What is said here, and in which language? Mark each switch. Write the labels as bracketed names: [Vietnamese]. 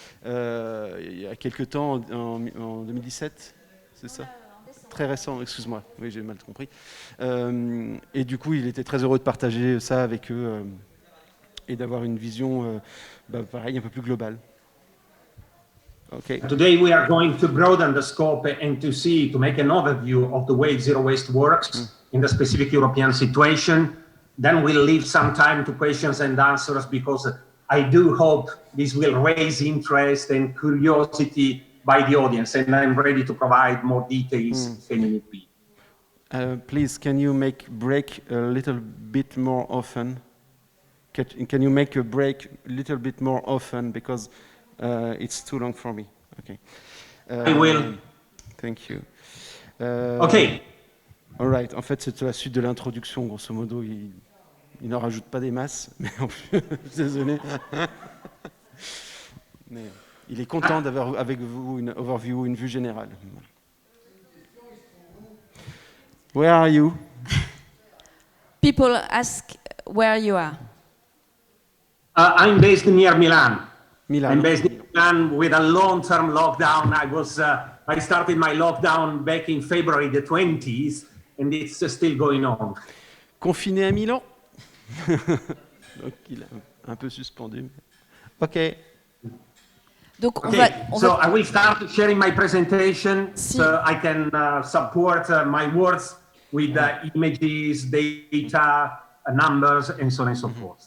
[French] Il y a quelques temps, en 2017, c'est ça? Très récent, excuse-moi, oui, j'ai mal compris. Et du coup, il était très heureux de partager ça avec eux et d'avoir une vision, pareil, un peu plus globale. Okay. [English] Today we are going to broaden the scope and to make an overview of the way zero waste works in the specific European situation. Then we'll leave some time to questions and answers because I do hope this will raise interest and curiosity by the audience, and I'm ready to provide more details if any need be. Please, can you make break a little bit more often? Can you make a break a little bit more often because it's too long for me. Okay. I will. Thank you. Okay. All right. [French] En fait, c'est la suite de l'introduction. Grosso modo, il n'en rajoute pas des masses, mais en plus, désolé. Mais il est content d'avoir avec vous une overview, une vue générale. [English] Where are you? People ask where you are. I'm based near Milan. Milan. I'm based in Milan with a long-term lockdown. I started my lockdown back in February the 20th, and it's still going on. [French] Confiné à Milan. Donc il est un peu suspendu. Ok. Donc [English] I will start sharing my presentation so I can support my words with images, data, numbers, and so on and so forth.